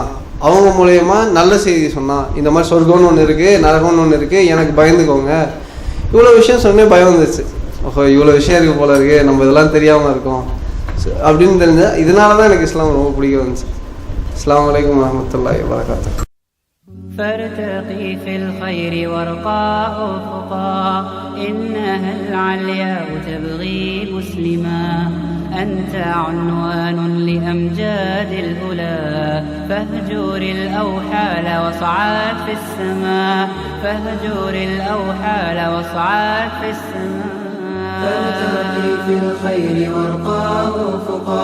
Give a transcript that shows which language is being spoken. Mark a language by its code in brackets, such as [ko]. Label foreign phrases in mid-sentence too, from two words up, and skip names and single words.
[ta] அவங்க மூலயமா நல்ல செய்தி சொன்னான். இந்த மாதிரி சொர்க்கம்னு ஒன்று இருக்குது, நரகம்னு ஒன்று இருக்குது, எனக்கு பயந்துக்கோங்க. இவ்வளோ விஷயம் சொன்னே பயம் வந்துச்சு. ஓஹோ, இவ்வளோ விஷயம் இருக்குது போல இருக்குது, நம்ம இதெல்லாம் தெரியாமல் இருக்கோம் அப்படின்னு தெரிஞ்ச. இதனால தான் எனக்கு இஸ்லாம் ரொம்ப பிடிக்க வந்துச்சு. [ar] السلام عليكم ورحمة الله وبركاته. فارتقي في الخير وارقى أفقا إنها العلياء تبغي مسلما أنت عنوان لأمجاد الأولى فاهجر الأوحال واصعد في السماء فاهجر الأوحال واصعد في السماء فارتقي في الخير وارقى أفقا